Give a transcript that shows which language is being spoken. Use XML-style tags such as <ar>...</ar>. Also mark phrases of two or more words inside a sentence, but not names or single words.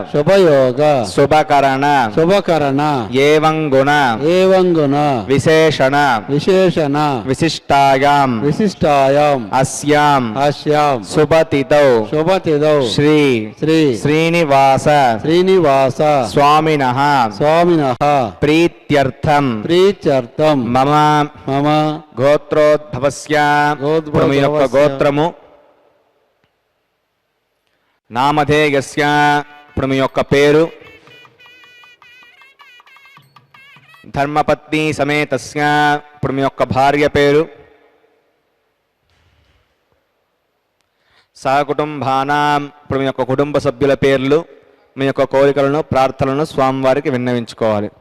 <sa>शुभकरण एवं गुण विशेषण विशिष्टायाम् अस्यां शुभतिथौ श्री श्रीनिवास स्वामिनः प्रीत्यर्थं मम गोत्रोद्भवस्य गोत्रमु</sa> <te>నామధేయస్య ఇప్పుడు మీ యొక్క పేరు</te> <sa>धर्मपत्नी समेतस्य</sa> <te>ఇప్పుడు మీ యొక్క భార్య పేరు సహకుటుంబానాం ఇప్పుడు మీ యొక్క కుటుంబ సభ్యుల పేర్లు మీ యొక్క కోరికలను ప్రార్థనలను స్వామివారికి విన్నవించుకోవాలి.</te>